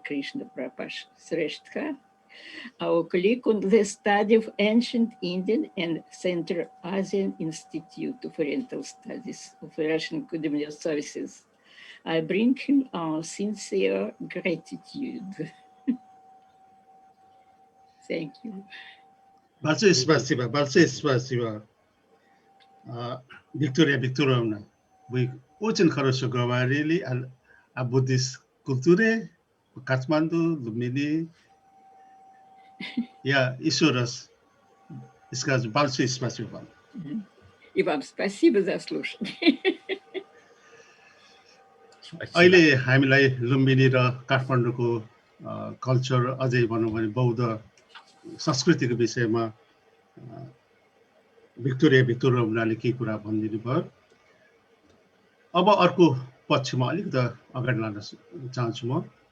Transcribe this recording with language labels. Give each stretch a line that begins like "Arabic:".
English: Krishna Prapash Sreshtha, our colleague on the study of ancient Indian and Central Asian Institute of Oriental Studies of Russian Academy of Sciences. I bring him our sincere gratitude. Thank you.
Russian: Большое спасибо, большое спасибо. Виктория Викторовна, вы очень хорошо говорили о буддийской культуре в Катманду, Лумбини. Я еще раз скажу большое спасибо вам. И вам спасибо за слушание.
Nepali: अहिले हामीलाई लुम्बिनी र काठमाडौँको culture अझै भनौँ भने बौद्ध संस्कृतिको विषयमा भिक्टोरिया भिक्टोरियाले केही कुरा भनिदिनु भयो। अब अर्को पक्षमा अलिकति अगाडि लान चाहन्छु म।